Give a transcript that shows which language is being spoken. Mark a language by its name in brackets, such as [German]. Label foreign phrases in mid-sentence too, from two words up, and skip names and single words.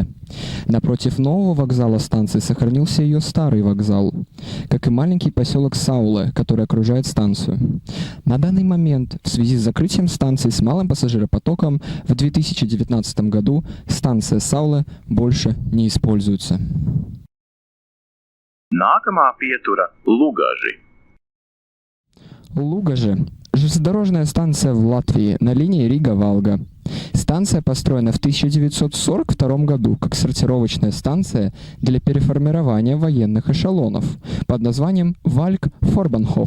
[Russian] Напротив нового вокзала станции сохранился ее старый вокзал, как и маленький поселок Сауле, который окружает станцию. На данный момент, в связи с закрытием станции с малым пассажиропотоком, в 2019 году станция Сауле больше не используется. [Latvian] Nākamā pietura - Lugaži. [Russian] Лугажи. Железнодорожная станция в Латвии на линии Рига-Валга. Станция построена в 1942 году как сортировочная станция для переформирования военных эшелонов под названием Вальк-Форбанхоф.